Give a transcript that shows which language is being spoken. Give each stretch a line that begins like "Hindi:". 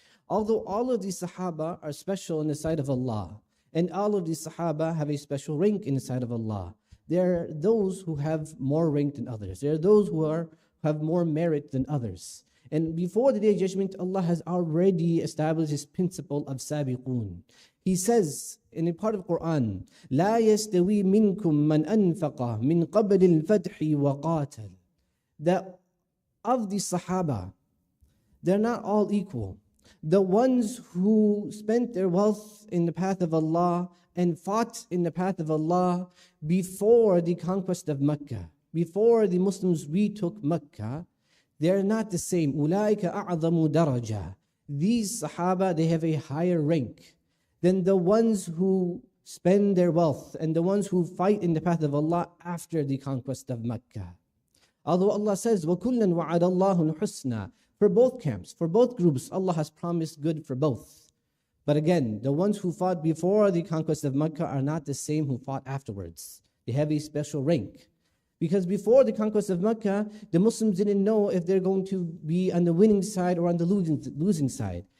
English: Although all of these Sahaba are special in the sight of Allah, and all of these Sahaba have a special rank in the sight of Allah, there are those who have more rank than others. There are those who have more merit than others. And before the Day of Judgment, Allah has already established this principle of sabiqun. He says in a part of Quran,
Arabic: لا يستوي منكم من أنفق من قبل الفتح وقاتل.
English: That of the Sahaba, they're not all equal. The ones who spent their wealth in the path of Allah and fought in the path of Allah before the conquest of Mecca, before the Muslims retook Mecca, they are not the same.
Arabic: أُولَٰئِكَ أَعْظَمُ دَرَجَةً.
English: These Sahaba, they have a higher rank than the ones who spend their wealth and the ones who fight in the path of Allah after the conquest of Mecca. Although Allah says,
Arabic: وَكُلًّا وَعَدَ اللَّهُ الْحُسْنَى.
English: For both camps, for both groups, Allah has promised good for both. But again, the ones who fought before the conquest of Mecca are not the same who fought afterwards. They have a special rank. Because before the conquest of Mecca, the Muslims didn't know if they're going to be on the winning side or on the losing side.